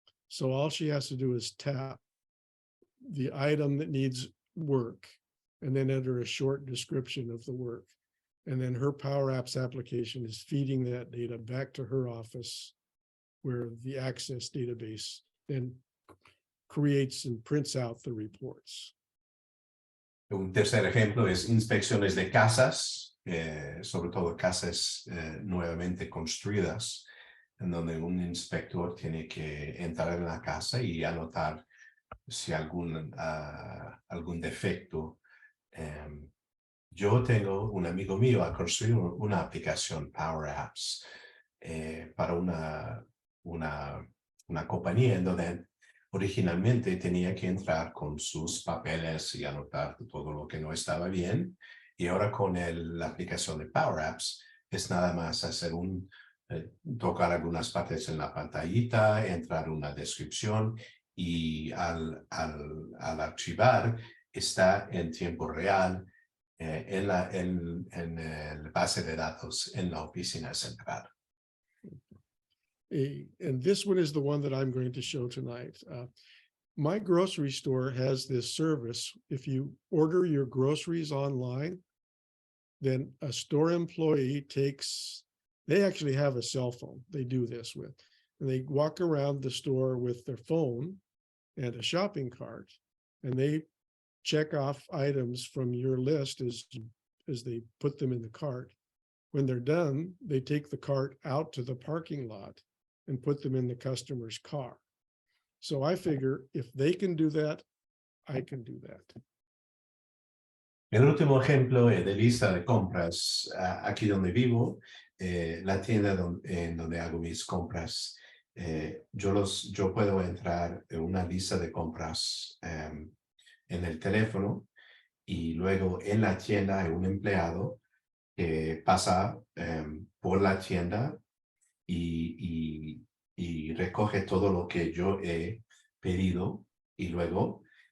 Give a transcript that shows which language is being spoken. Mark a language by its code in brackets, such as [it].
[en] So all she has to do is tap the item that needs work and then enter a short description of the work. And then her PowerApps application is feeding that data back to her office where the Access database then creates and prints out the reports. [es] Un tercer ejemplo es inspecciones de casas, sobre todo casas nuevamente construidas, en donde un inspector tiene que entrar en la casa y anotar si algún defecto. Yo tengo un amigo mío ha construido una aplicación PowerApps para una compañía en donde originalmente tenía que entrar con sus papeles y anotar todo lo que no estaba bien. Y ahora con la aplicación de PowerApps es nada más hacer tocar algunas partes en la pantallita, entrar una descripción y al archivar está en tiempo real en el base de datos en la oficina central. [en] And this one is the one that I'm going to show tonight. My grocery store has this service. If you order your groceries online, then a store employee they actually have a cell phone they do this with, and they walk around the store with their phone and a shopping cart, and they check off items from your list as they put them in the cart. When they're done, they take the cart out to the parking lot and put them in the customer's car. So I figure if they can do that, I can do that. [es] El último ejemplo de lista de compras, aquí donde vivo, la tienda en donde hago mis compras, yo puedo entrar en una lista de compras en el teléfono, y luego en la tienda hay un empleado que pasa por la tienda y recoge todo lo que yo he pedido, y luego